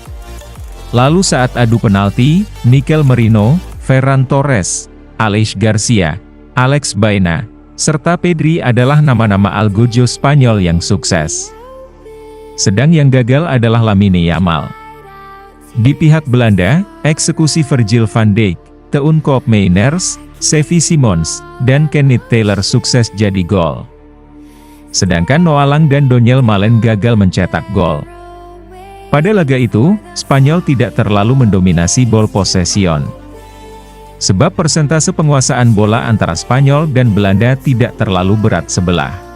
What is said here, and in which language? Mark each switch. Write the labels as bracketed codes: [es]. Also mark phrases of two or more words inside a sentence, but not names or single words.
[id] Lalu saat adu penalti, Mikel Merino, Ferran Torres, Aleix Garcia, Alex Baena, serta Pedri adalah nama-nama algojo Spanyol yang sukses. Sedang yang gagal adalah Lamine Yamal. Di pihak Belanda, eksekusi Virgil van Dijk, Teun Koopmeiners, Xavi Simons, dan Kenneth Taylor sukses jadi gol. Sedangkan Noah Lang dan Donyell Malen gagal mencetak gol. Pada laga itu, Spanyol tidak terlalu mendominasi [en] ball possession. [id] Sebab persentase penguasaan bola antara Spanyol dan Belanda tidak terlalu berat sebelah.